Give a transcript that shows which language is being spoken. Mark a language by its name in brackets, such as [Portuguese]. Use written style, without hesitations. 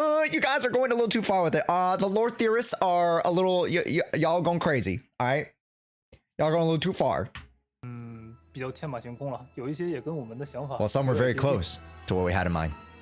[English] You guys are going a little too far with it. The lore theorists are a little y'all going crazy. All right, y'all going a little too far. [Chinese] 比较天马行空了，有一些也跟我们的想法。 [English] Well, some were very close to what we had in mind.